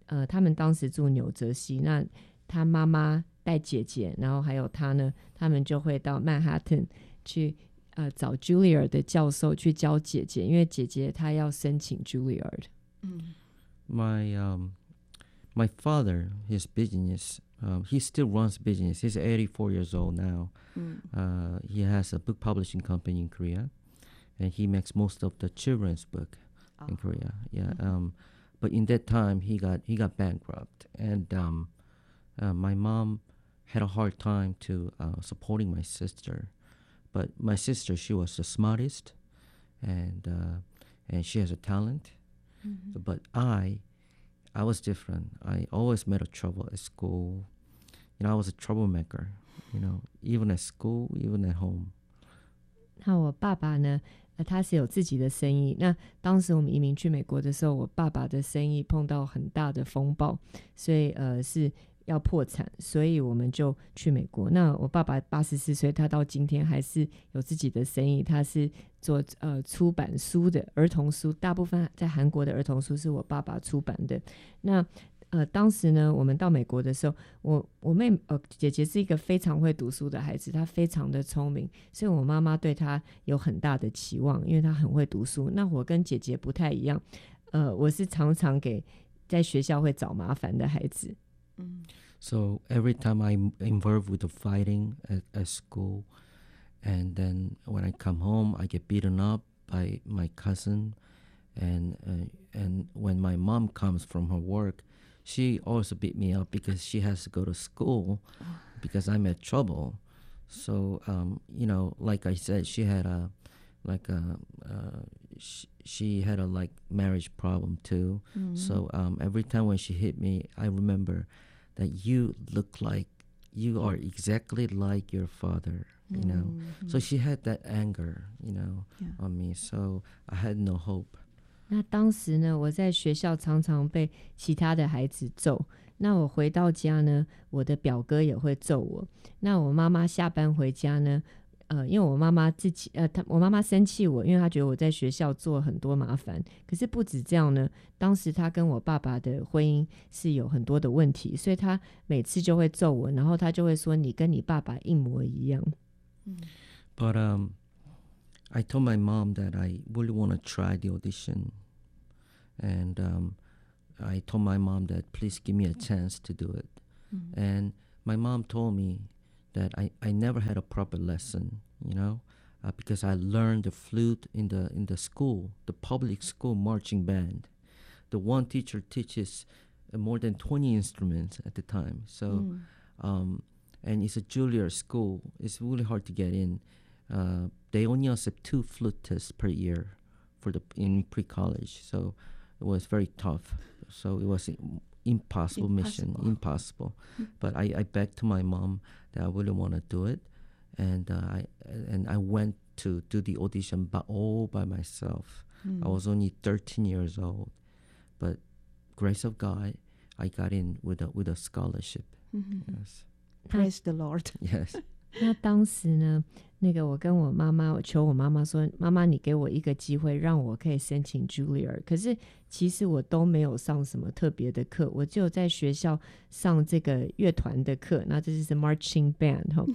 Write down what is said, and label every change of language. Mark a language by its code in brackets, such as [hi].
[zh] 他们当时住纽泽西，那他妈妈带姐姐，然后还有他呢，他们就会到曼哈顿去找 Juilliard 的教授去教姐姐，因为姐姐她要申请 Juilliard。 [en] My father, his business, he still runs business. He's 84 years old now. He has a book publishing company in Korea, and he makes most of the children's book in Korea. But in that time, he got bankrupt, and my mom had a hard time to supporting my sister. But my sister, she was the smartest, and she has a talent. But I was different. I always made a trouble at school. You know, I was a troublemaker. You know, even at school, even at home. [zh] 那我爸爸呢？他是有自己的生意，那当时我们移民去美国的时候，我爸爸的生意碰到很大的风暴，所以是要破产，所以我们就去美国。那我爸爸84岁，他到今天还是有自己的生意，他是做出版书的，儿童书，大部分在韩国的儿童书是我爸爸出版的。那当时呢，我们到美国的时候，我妹姐姐是一个非常会读书的孩子，她非常的聪明，所以我妈妈对她有很大的期望，因为她很会读书。那我跟姐姐不太一样，我是常常给在学校会找麻烦的孩子。 [en] So every time I'm involved with the fighting at school, and then when I come home, I get beaten up by my cousin, and when my mom comes from her work. She also beat me up because she has to go to school because I'm in trouble. So, you know, like I said, she had a, like a, she had a like marriage problem too. Mm-hmm. So, every time when she hit me, I remember that you look like, you are exactly like your father, mm-hmm. you know. Mm-hmm. So she had that anger, you know, yeah. on me. So I had no hope. [zh] 那当时呢，我在学校常常被其他的孩子揍。那我回到家呢，我的表哥也会揍我。那我妈妈下班回家呢，因为我妈妈自己，我妈妈生气我，因为她觉得我在学校做很多麻烦。可是不止这样呢，当时她跟我爸爸的婚姻是有很多的问题，所以她每次就会揍我，然后她就会说你跟你爸爸一模一样。 [en] But, I told my mom that I really want to try the audition. And I told my mom that please give me a chance to do it. Mm-hmm. And my mom told me that I never had a proper lesson, you know, because I learned the flute in the school, the public school marching band. The one teacher teaches more than 20 instruments at the time. So, and it's a junior school. It's really hard to get in. They only accept 2 flutists per year in pre-college. So it was very tough. So it was impossible mission. But I begged to my mom that I really want to do it. And I went to do the audition all by myself. Mm. I was only 13 years old. But grace of God, I got in with a scholarship. Mm-hmm. Yes. Praise the Lord. Yes. [zh] 那当时呢，那个我跟我妈妈，我求我妈妈说，妈妈你给我一个机会让我可以申请 Julliard， 可是其实我都没有上什么特别的课，我就在学校上这个乐团的课，那这就是 marching band，